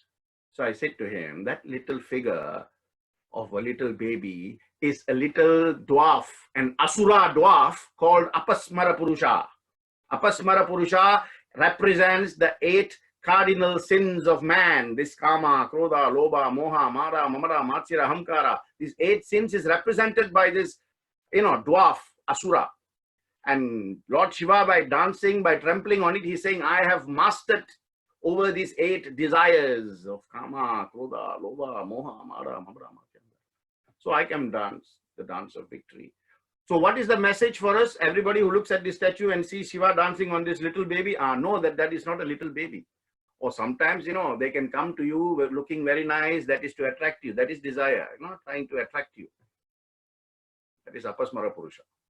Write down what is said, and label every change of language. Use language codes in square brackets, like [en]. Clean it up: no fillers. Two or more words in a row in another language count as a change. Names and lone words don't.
[en] So I said to him, that little figure of a little baby is a little dwarf, an asura dwarf called Apasmara Purusha. Apasmara Purusha represents the 8 cardinal sins of man. [sa] This kama, krodha, lobha, moha, mara, mamara, matsira, hamkara. [en] These 8 sins is represented by this, dwarf, asura. And Lord Shiva, by dancing, by trampling on it, he's saying, I have mastered over these 8 desires of [sa] kama, krodha, lobha, moha, mara, mamara, matsira. [en] So I can dance the dance of victory. So what is the message for us? Everybody who looks at this statue and sees Shiva dancing on this little baby, know that is not a little baby. Or sometimes, they can come to you looking very nice. That is to attract you. That is desire, trying to attract you. That is Apasmara Purusha.